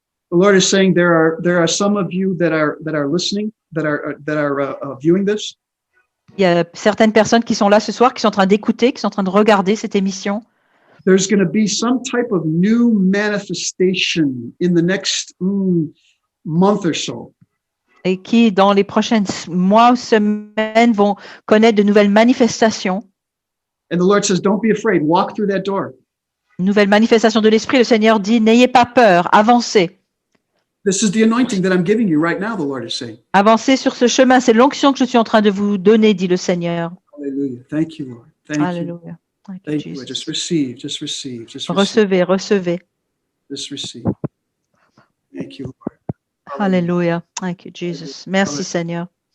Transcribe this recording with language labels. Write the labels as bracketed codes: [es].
[en] The Lord is saying there are some of you that are listening, that are viewing this. [fr] Il y a certaines personnes qui sont là ce soir, qui sont en train d'écouter, qui sont en train de regarder cette émission. [en] There's going to be some type of new manifestation in the next month or so. [fr] Et qui, dans les prochains mois ou semaines, vont connaître de nouvelles manifestations. [en] And the Lord says, don't be afraid. Walk through that door. [fr] Une nouvelle manifestation de l'Esprit. Le Seigneur dit, n'ayez pas peur, avancez. [en] This is the anointing that I'm giving you right now, the Lord is saying. [fr] Avancez sur ce chemin. C'est l'onction que je suis en train de vous donner, dit le Seigneur. [en] Hallelujah. Thank you, Lord. Thank you. Alléluia. Thank you, Thank you. Jesus. Just receive. Just receive. Just receive. [fr] Recevez, recevez. [en] Just receive. Thank you, Lord. [fr] Alléluia. [en] Thank you, Jesus. [fr] Merci, Seigneur.